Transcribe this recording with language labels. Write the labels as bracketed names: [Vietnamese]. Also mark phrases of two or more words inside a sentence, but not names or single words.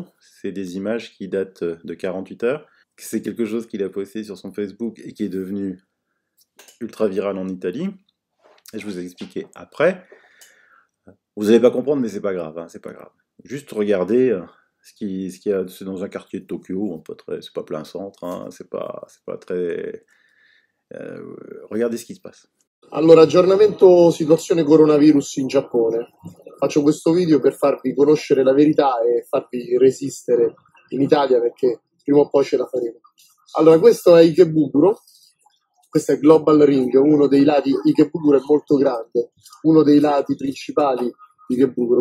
[French] C'est des images qui datent de 48 heures. C'est quelque chose qu'il a posté sur son Facebook et qui est devenu ultra viral en Italie. Et je vous ai expliqué après. Vous n'allez pas comprendre, mais c'est pas grave, hein, c'est pas grave. Juste regardez ce qu'il y a, c'est dans un quartier de Tokyo, hein, c'est pas plein centre, hein, c'est pas très... regardez ce qui se passe. [Italian] Allora, aggiornamento situazione coronavirus in Giappone. Faccio questo video per farvi conoscere la verità e farvi resistere in Italia perché prima o poi ce la faremo. Allora, questo è Ikebukuro. Questo è Global Ring, uno dei lati, Ikebukuro è molto grande, uno dei lati principali di Ikebukuro.